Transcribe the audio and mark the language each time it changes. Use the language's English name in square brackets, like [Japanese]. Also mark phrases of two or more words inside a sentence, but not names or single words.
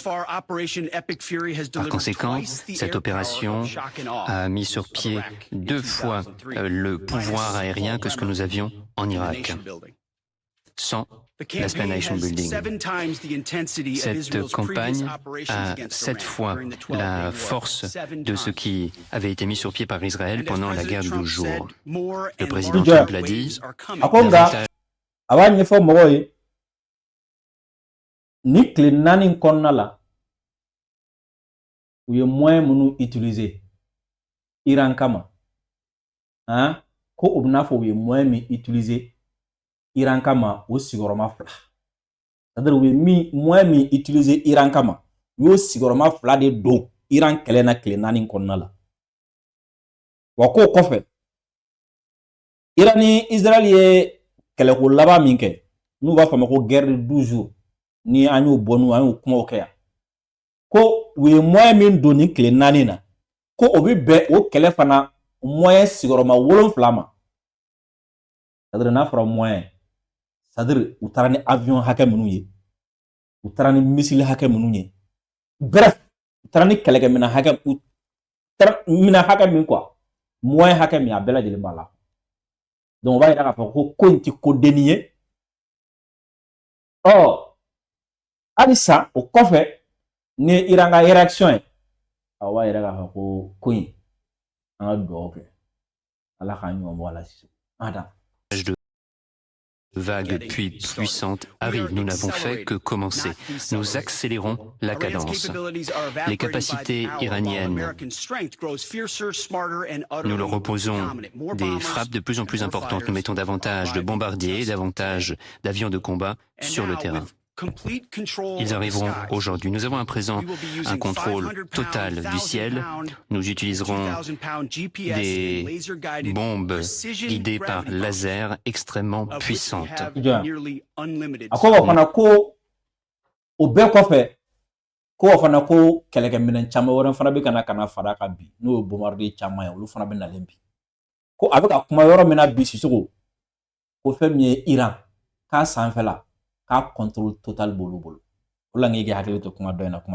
[French] Par conséquent, cette opération a mis sur pied 2 fois le pouvoir aérien que ce que nous avions en Irak, sans l'Esplanation Building. Cette campagne a 7 fois la force de ce qui avait été mis sur pied par Israël pendant la guerre de 12 jours. Le président Trump l'a dit. [Bambara] Ni tile 4 kɔnɔna la u ye moyen minnu utiliser Iran kama ko u bɛna fɔ u ye moyen min utiliser Iran kama o sigiyɔrɔma 2 c'est-à-dire u ye moyen min utiliser Iran kama u y'o sigiyɔrɔma 2 de don Iran kɛlɛ na tile 4 kɔnɔna la wa k'o kɔfɛ Iran ni Israël ye kɛlɛko laban min kɛ n'u b'a fɔ a ma ko [French] guerre de 12 jours [Bambara] ni an y'o bɔ n'u an y'o kumaw kɛ yan ko u ye moyen min don ni tile 4 na ko o bɛ bɛn o kɛlɛ fana moyen sigiyɔrɔma 7 ma c'est-à-dire n'a fɔra moyen c'est-à-dire u taara ni avion hakɛ minnu ye u taara ni missile hakɛ minnu ye bref u taara ni kɛlɛkɛminɛn hakɛ u taara minɛn hakɛ min quoi moyen hakɛ min a bɛɛ lajɛlen b'a la donc o b'a yira k'a fɔ ko in tɛ ko denni ye halisa o kɔfɛ ni Iran ka réaction ye a b'a yira k'a fɔ ko in an ka dugawu kɛ Ala k'an ɲɔgɔn bɔ a la sisan. [French] vague puis puissante arrive. Nous n'avons fait que commencer. Nous accélérons la cadence. Les capacités iraniennes, nous leur opposons des frappes de plus en plus importantes. Nous mettons davantage de bombardiers, davantage d'avions de combat sur le terrain. Ils arriveront aujourd'hui. Nous avons à présent un contrôle total du ciel. Nous utiliserons des bombes guidées par laser extrêmement puissantes. [Bambara] Ako fana ko o bɛɛ kɔfɛ ko fana ko kɛlɛkɛminɛn caman wɛrɛ fana bɛ kana fara ka bi n'o ye bombardier caman ye olu fana bɛ nalen bi ko a bɛ ka kuma yɔrɔ min na bi Sisoko ko fɛn min ye Iran k'a sanfɛla k'a [French] contrôle total [Bambara] b'olu bolo o la ŋ'i k'i hakili to kuma dɔ in na kuma